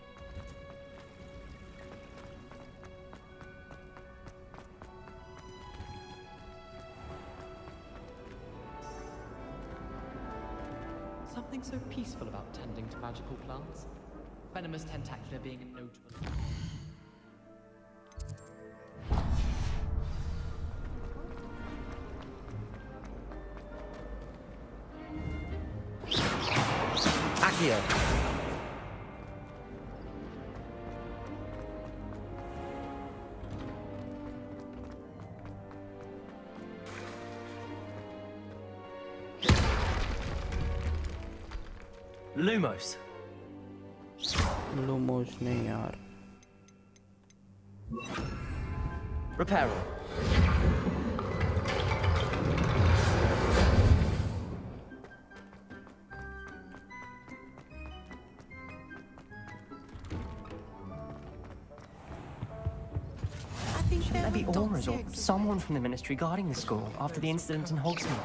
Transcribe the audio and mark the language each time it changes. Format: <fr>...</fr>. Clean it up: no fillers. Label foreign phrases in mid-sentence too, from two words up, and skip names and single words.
<en>Something so peaceful about tending to magical plants. Venomous tentacula being a notable. Accio. Lumos.</en> <hi>लूमोस नहीं यार.</hi> <en>Reparo. Maybe Aura's or someone from the Ministry guarding the school after the incident in Hogsmeade.</en>